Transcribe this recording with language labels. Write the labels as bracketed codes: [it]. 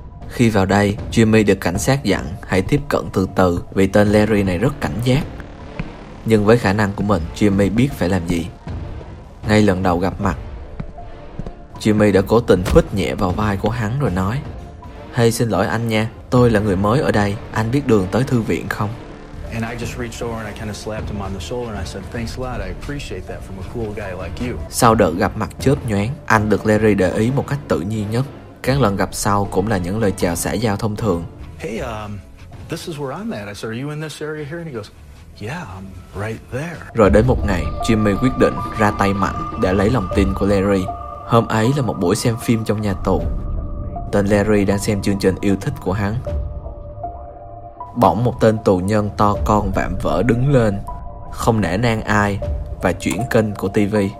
[vi] Khi vào đây, Jimmy được cảnh sát dặn hãy tiếp cận từ từ vì tên Larry này rất cảnh giác. Nhưng với khả năng của mình, Jimmy biết phải làm gì. Ngay lần đầu gặp mặt, Jimmy đã cố tình phích nhẹ vào vai của hắn rồi nói: "Hey, xin lỗi anh nha, tôi là người mới ở đây, anh biết đường tới thư viện không?" [en] And I just reached over and I kind of slapped him on the shoulder and I said, "Thanks a lot. I appreciate that from a cool guy like you." [vi] Sau đợt gặp mặt chớp nhoáng, anh được Larry để ý một cách tự nhiên nhất. Các lần gặp sau cũng là những lời chào xã giao thông thường. [en] "Hey, this is where I'm at." I said, "Are you in this area here?" And he goes, "Yeah, I'm right there." [vi] Rồi đến một ngày, Jimmy quyết định ra tay mạnh để lấy lòng tin của Larry. Hôm ấy là một buổi xem phim trong nhà tù. Tên Larry đang xem chương trình yêu thích của hắn. Bỗng một tên tù nhân to con vạm vỡ đứng lên, không nể nang ai, và chuyển kênh của TV.